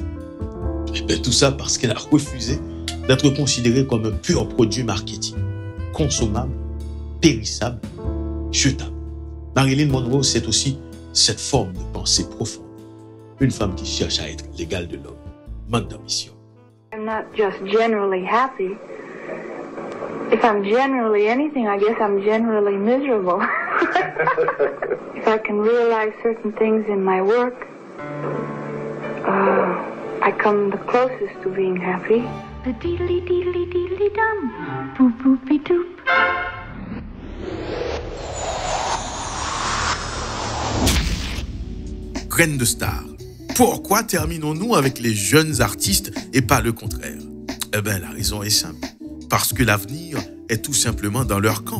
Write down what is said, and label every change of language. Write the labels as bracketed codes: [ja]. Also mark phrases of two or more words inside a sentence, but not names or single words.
[fr] Et bien tout ça parce qu'elle a refusé d'être considérée comme un pur produit marketing, consommable, périssable, jetable. Marilyn Monroe, c'est aussi cette forme de pensée profonde. Une femme qui cherche à être l'égale de l'homme, manque d'ambition. [en] I'm not just generally happy. If I'm generally anything, I guess I'm generally miserable. If I can realize certain things in my work, I come the closest to being happy. The deedly deedly deedly dum, boop boopy doop. [fr] Graine de star. Pourquoi terminons-nous avec les jeunes artistes et pas le contraire? Eh bien, la raison est simple. Parce que l'avenir est tout simplement dans leur camp.